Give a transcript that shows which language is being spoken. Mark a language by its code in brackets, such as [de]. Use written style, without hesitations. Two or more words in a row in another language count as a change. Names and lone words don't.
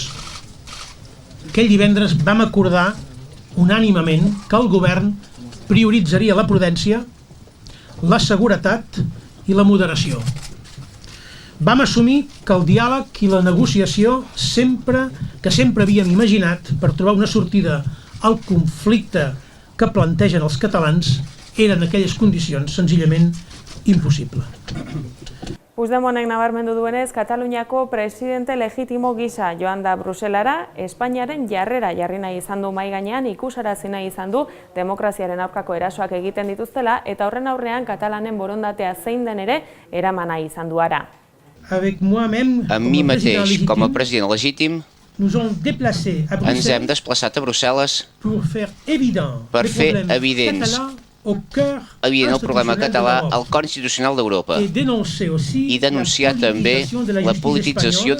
[ca] Aquell divendres vam acordar unànimement que el govern prioritzaria la prudència, la seguretat i la moderació. Vam assumir que el diàleg i la negociació que sempre havíem imaginat per trobar una sortida al conflicte que plantegen els catalans eren en aquelles condicions senzillament impossible. [eu] Puigdemontek nabarmendu duenez, Kataluniako presidente legitimo gisa joan da Bruselara, Espainiaren jarrera jarri nahi izan du mahai gainean, ikusarazi nahi izan du demokraziaren aurkako erasoak egiten dituztela eta horren aurrean katalanen borondatea zein den ere eraman nahi izan du ara. [ca] Amb mi mateix, com a president legítim, ens hem desplaçat a Brussel·les per fer evident el problema català al cor institucional d'Europa i denunciar també la politització de